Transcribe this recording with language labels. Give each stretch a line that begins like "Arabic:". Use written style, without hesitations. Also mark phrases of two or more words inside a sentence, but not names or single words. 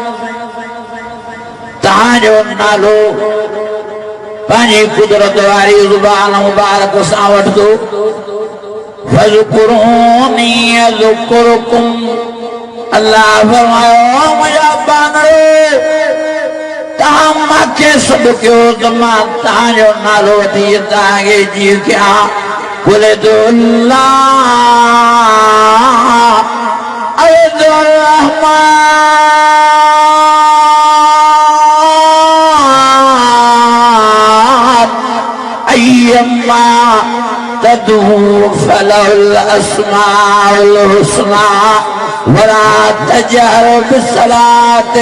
Sindhi: तव्हांजो नालो पंहिंजी कुदरत वारी ज़ुबान मुबारक सां वठंदो
Arabic: فاذكروني أذكركم الله
Sindhi: फरमायो मुंहिंजा बानड़े तव्हां मूंखे सॾु कयो त मां तव्हांजो नालो वठी तव्हांखे जीउ कयां कुल
Arabic: أيا ما تدعوا فله الأسماء الحسنى ولا تجهر بصلاتك